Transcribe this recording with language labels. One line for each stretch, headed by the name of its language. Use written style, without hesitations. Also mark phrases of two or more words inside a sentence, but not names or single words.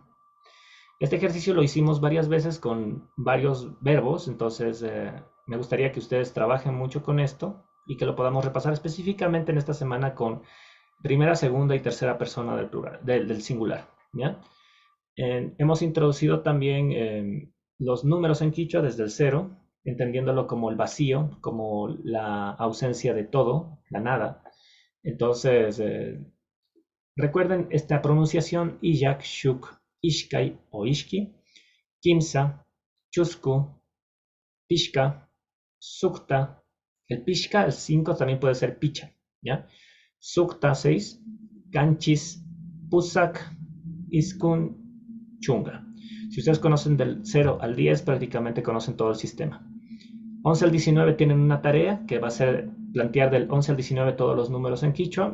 Spanish: Este ejercicio lo hicimos varias veces con varios verbos, entonces me gustaría que ustedes trabajen mucho con esto y que lo podamos repasar específicamente en esta semana con primera, segunda y tercera persona del plural, del singular. ¿Ya? Hemos introducido también los números en quichua desde el cero, entendiéndolo como el vacío, como la ausencia de todo, la nada. Entonces, recuerden esta pronunciación:
Quechua: Iyak, Shuk, Ishkai o Ishki, Kimsa, Chusku, Pishka, Sukta.
Spanish: El Pishka, el 5 también puede ser Picha. ¿Ya?
Quechua: Sukta 6, Ganchis, Pusak, Iskun, Chunga.
Spanish: Si ustedes conocen del 0 al 10, prácticamente conocen todo el sistema. 11 al 19 tienen una tarea que va a ser plantear del 11 al 19 todos los números en quichua.